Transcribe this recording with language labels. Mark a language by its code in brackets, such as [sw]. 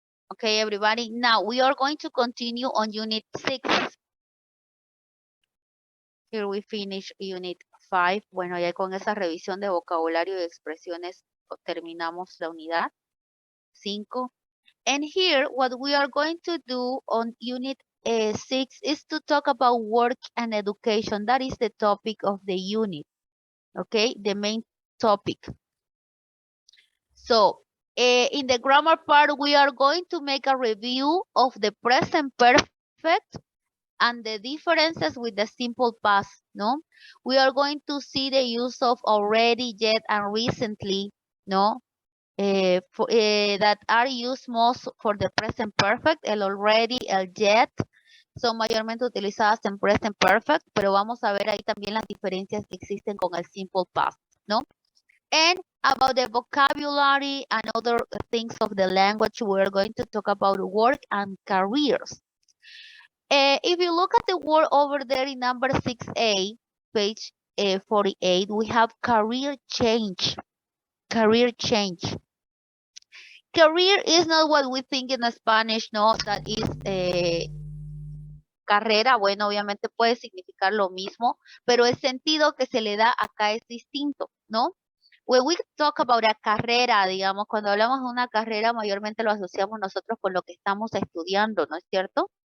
[en] Okay, everybody. Now we are going to continue on unit 6. Here we finish unit 5. [es] Bueno, ya con esa revisión de vocabulario y expresiones terminamos la unidad 5. [en] And here, what we are going to do on unit 6 is to talk about work and education. That is the topic of the unit, okay? The main topic. So, in the grammar part, we are going to make a review of the present perfect and the differences with the simple past, no? We are going to see the use of already, yet, and recently, no? That are used most for the present perfect, [es] el already, el yet, son mayormente utilizadas en present perfect, pero vamos a ver ahí también las diferencias que existen con el simple past, ¿no? [en] And about the vocabulary and other things of the language, we're going to talk about work and careers. If you look at the word over there in number 6A, page 48, we have career change. Career change. Career is not what we think in Spanish, no, that is carrera. [es] Bueno, obviamente puede significar lo mismo, pero el sentido que se le da acá es distinto, ¿no? [en] When we talk about a carrera, [es] digamos, cuando hablamos de una carrera, mayormente lo asociamos nosotros con lo que estamos estudiando, ¿no es cierto?